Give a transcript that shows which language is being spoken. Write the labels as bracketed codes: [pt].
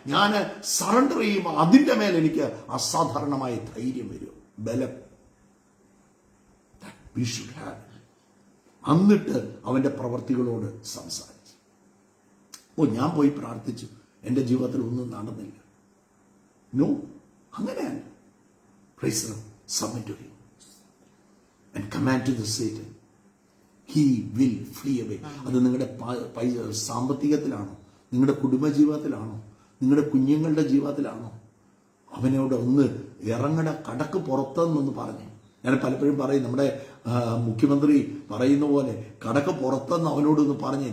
[ml] ഞാൻ സറണ്ടർ ചെയ്യുമ്പോൾ അതിന്റെ മേൽ എനിക്ക് അസാധാരണമായ ധൈര്യം വരും, ബലം. [en] We should have. [ml] എന്നിട്ട് അവന്റെ പ്രവർത്തികളോട് സംസാരിച്ചു. ഞാൻ പോയി പ്രാർത്ഥിച്ചു, എന്റെ ജീവിതത്തിൽ ഒന്നും നടന്നില്ല. നോ, അങ്ങനെയല്ല. [en] Praise the Lord. Submit to him and command to the Satan. He will flee away. [ml] അത് നിങ്ങളുടെ സാമ്പത്തികത്തിലാണോ, നിങ്ങളുടെ കുടുംബജീവിതത്തിലാണോ, നിങ്ങളുടെ കുഞ്ഞുങ്ങളുടെ ജീവിതത്തിലാണോ, അവനോട് ഒന്ന് ഇറങ്ങട, കടക്ക് പുറത്തെന്നൊന്ന് പറഞ്ഞു. ഞാൻ പലപ്പോഴും പറയും, നമ്മുടെ മുഖ്യമന്ത്രി പറയുന്ന പോലെ കടക്ക് പുറത്തെന്ന് അവനോടൊന്ന് പറഞ്ഞേ.